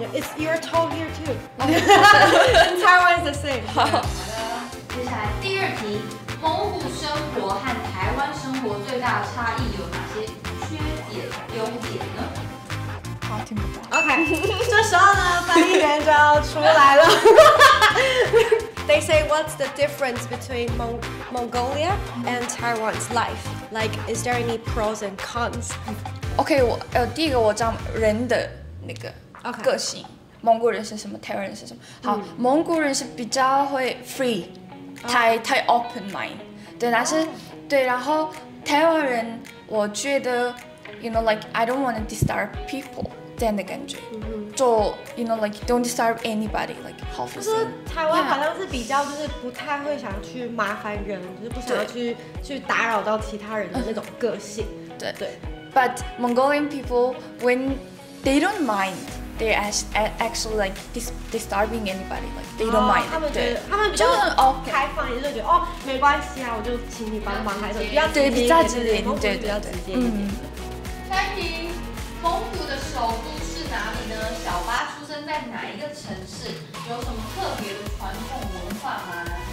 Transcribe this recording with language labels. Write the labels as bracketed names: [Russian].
[English] It's you're tall here too. In Taiwan is the same. [Chinese] 好的，接下来第二题，蒙古生活和台湾生活最大的差异有哪些缺点、优点呢？好，听不懂。 OK， 这时候呢，翻译员就要出来了。 [English] They say what's the difference between Mongolia and Taiwan's life? Like, is there any pros and cons? [Chinese] OK， 第一个我讲人的那个个性，蒙古人是什么，台湾人是什么。好，蒙古人是比较会 [English] free， [Chinese] 太 [English] open mind， [Chinese] 对，但是对，然后台湾人我觉得 ， [English] you know like I don't want to disturb people [Chinese] 这样的感觉，就 [English] you know like don't disturb anybody like [Chinese] 好负责。就是台湾好像是比较就是不太会想去麻烦人，就是不想要去打扰到其他人的那种个性。对。 [English] But Mongolian people, when they don't mind, they actually like disturbing anybody. Like they don't mind. [Chinese] 他们觉得他们比较开放，也就觉得没关系啊，我就请你帮忙，还是比较直接一点，对，比较直接一点。下一题，蒙古的首都是哪里呢？小巴出生在哪一个城市？有什么特别的传统文化吗